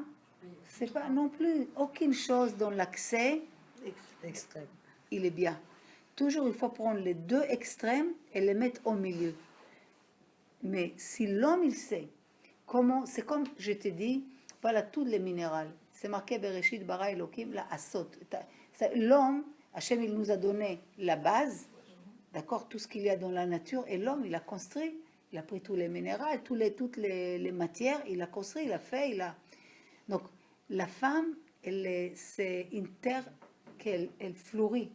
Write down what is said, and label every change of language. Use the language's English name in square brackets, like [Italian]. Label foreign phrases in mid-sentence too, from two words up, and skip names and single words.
[French] C'est pas non plus aucune chose dans l'accès Extrême. il est bien. Toujours il faut prendre les deux extrêmes et les mettre au milieu. Mais si l'homme il sait comment, c'est comme je te dis, voilà tous les minéraux. C'est marqué [Hebrew] בראשית ברא אלוקים לעשות. [French] L'homme, Hachem il nous a donné la base, d'accord, tout ce qu'il y a dans la nature, et l'homme il a construit, il a pris tous les minéraux, toutes les matières, il a construit, il a fait, il a. Donc la femme, c'est une terre qu'elle fleurit.